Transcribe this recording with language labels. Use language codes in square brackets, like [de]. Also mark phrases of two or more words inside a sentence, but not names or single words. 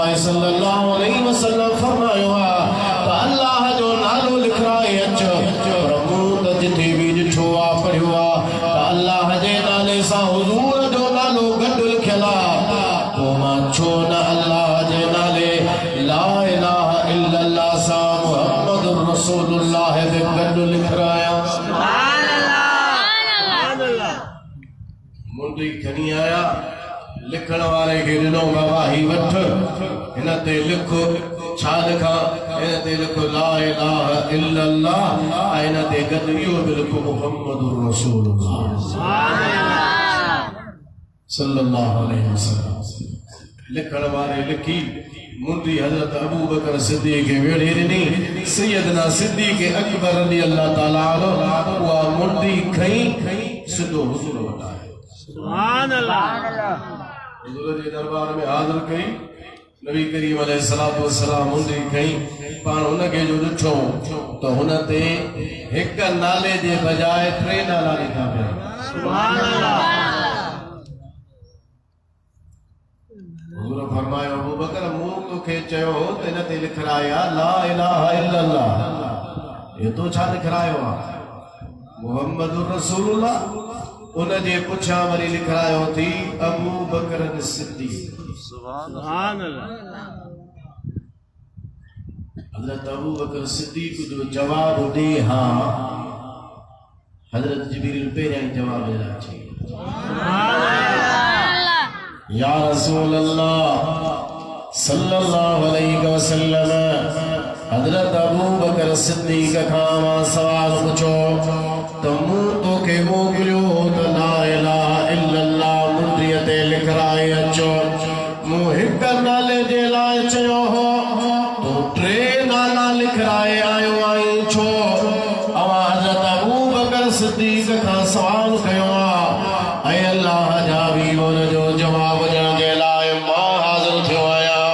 [ar] صلى الله عليه وسلم [sd] फरमायो आहे त अल्लाह जो नालो लिखाए अचो पर मूं त जिथे बि ॾिठो आहे पढ़ियो आहे अल्लाह जे नाले सां हुज़ूर जो नालो गॾु लिखियल आहे पोइ मां छो न अल्लाह जे नाले [ar] لا إله إلا الله [sd] सां [ar] محمد رسول الله [sd] बि गॾु लिखायां [ar] سبحان الله [sd] मुंडी खणी आया लिखण वारे खे ॾिनो बाबा ही वठ हिन ते लिख छा लिखां इन ते लिखो [ar] لا إله إلا الله [sd] इन ते गद इहो बि लिखो [ar] محمد رسول الله صلى الله عليه وسلم. [sd] लिखण वारे लिखी मुंडी हजरत अबू बकर सिद्दीक़ के वेड़े ॾिनी सैयदना सिद्दीक़ अकबर [ar] رضي الله تعالى عنه [sd] उहा मुंडी खई सिधो हुजूर वटि आयो। [ar] سبحان الله. [sd] हुजूर जे दरबार में हाज़िर कई नबी करीम [ar] عليه الصلاة والسلام [sd] मुंडी खई पाण हुनखे जो ॾिठो त हुन ते हिक नाले जे बजाय टे नाला लिखा पिया। [ar] سبحان الله. [sd] हुजूर फरमायो अबू बकर मूं तोखे चयो त हिन ते लिखराया [ar] لا إله إلا الله [sd] ये तो छा लिखरायो आहे [ar] محمد رسول الله [sd] उन जे पुछां वरी लिखरायो थी अबू बकर सिद्दीक़। [ar] سبحان الله. [sd] हजरत अबू बकर सिद्दीक़ जो जवाब ॾे हा हजरत जिब्रील पहिरियां ई जवाब ॾिना चई [ar] يا رسول الله صلى الله عليه وسلم [sd] हजरत अबू बकर सिद्दीक़ खां मां सवाल पुछो त मूं तोखे मोकिलियो त [ar] لا إله إلا الله [sd] मुंडीअ ते लिखराए अचो मूं हिक नाले जे लाइ चयो हो तूं टे नाला लिखराए आयो आहीं छो अवां हजरत अबू बकर सिद्दीक़ खां सवाल कयो आहे ऐं अल्लाह जा बि उन जो जवाब ॾियण जे लाइ मां हाज़िर थियो आहियां।